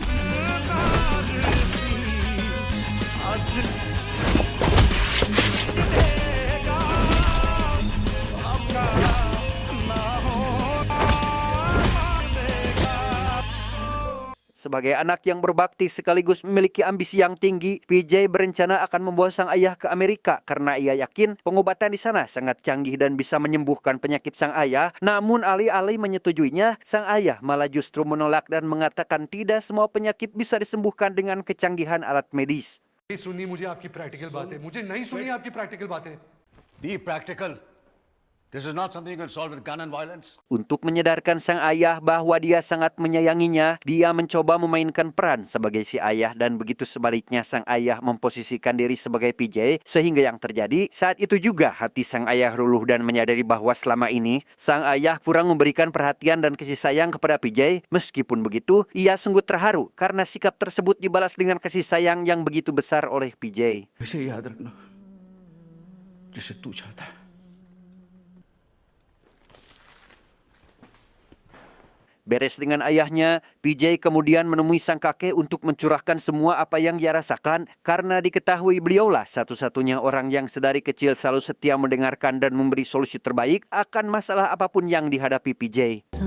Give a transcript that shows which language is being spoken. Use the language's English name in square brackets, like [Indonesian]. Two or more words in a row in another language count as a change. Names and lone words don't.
[Indonesian] Sebagai anak yang berbakti sekaligus memiliki ambisi yang tinggi, PJ berencana akan membawa sang ayah ke Amerika karena ia yakin pengobatan di sana sangat canggih dan bisa menyembuhkan penyakit sang ayah. Namun alih-alih menyetujuinya, sang ayah malah justru menolak dan mengatakan tidak semua penyakit bisa disembuhkan dengan kecanggihan alat medis. [Hindi] सुनी मुझे आपकी प्रैक्टिकल बातें, मुझे नहीं सुनी आपकी प्रैक्टिकल बातें. [English] Be practical. This is not something you can solve with gun and violence. [Indonesian] Untuk menyadarkan sang ayah bahwa dia sangat menyayanginya, dia mencoba memainkan peran sebagai si ayah dan begitu sebaliknya sang ayah memposisikan diri sebagai PJ sehingga yang terjadi saat itu juga hati sang ayah luluh dan menyadari bahwa selama ini sang ayah kurang memberikan perhatian dan kasih sayang kepada PJ. Meskipun begitu, ia sungguh terharu karena sikap tersebut dibalas dengan kasih sayang yang begitu besar oleh PJ. [Hindi] इसे याद रखना जैसे तू चाहता है. [Indonesian] Beres dengan ayahnya, PJ kemudian menemui sang kakek untuk mencurahkan semua apa yang ia rasakan karena diketahui beliaulah satu-satunya orang yang sedari kecil selalu setia mendengarkan dan memberi solusi terbaik akan masalah apapun yang dihadapi PJ.